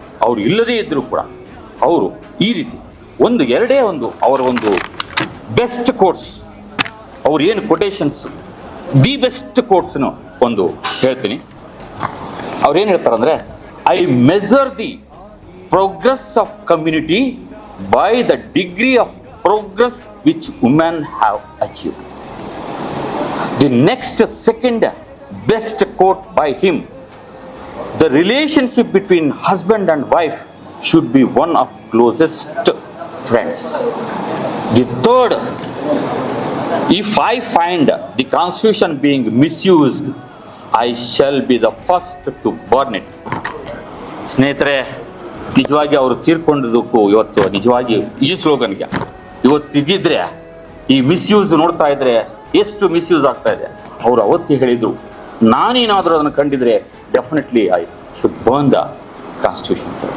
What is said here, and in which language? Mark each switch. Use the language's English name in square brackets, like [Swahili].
[Kannada] ಅವರು ಇಲ್ಲದೇ ಇದ್ದರೂ ಕೂಡ ಅವರು ಈ ರೀತಿ ಎರಡೇ ಅವರ ಒಂದು ಬೆಸ್ಟ್ ಕೋಟ್ಸ್, ಅವ್ರು ಏನು ಕೊಟೇಶನ್ಸ್, ದಿ ಬೆಸ್ಟ್ ಕೋಟ್ಸ್ನು ಒಂದು ಹೇಳ್ತೀನಿ. ಅವ್ರೇನು ಹೇಳ್ತಾರೆ ಅಂದರೆ, [English] I measure the progress of community by the degree of progress which women have achieved. The next second best quote by him, the relationship between husband and wife should be one of closest friends. The third, if I find the constitution being misused, I shall be the first to burn it. [Kannada] ಸ್ನೇಹಿತರೆ, ನಿಜವಾಗಿ ಅವರು ತೀರ್ಕೊಂಡಿದ್ದಕ್ಕೂ ಇವತ್ತು ನಿಜವಾಗಿ ಈ ಸ್ಲೋಗನ್ಗೆ ಇವತ್ತು ಇದ್ದಿದ್ರೆ, ಈ misuse ನೋಡ್ತಾ ಇದ್ರೆ ಎಷ್ಟು ಮಿಸ್ಯೂಸ್ ಆಗ್ತಾ ಇದೆ. ಅವರು ಅವತ್ತೇ ಹೇಳಿದ್ರು, ನಾನೇನಾದರೂ ಅದನ್ನು ಕಂಡಿದ್ರೆ [English] Definitely I should burn the constitution.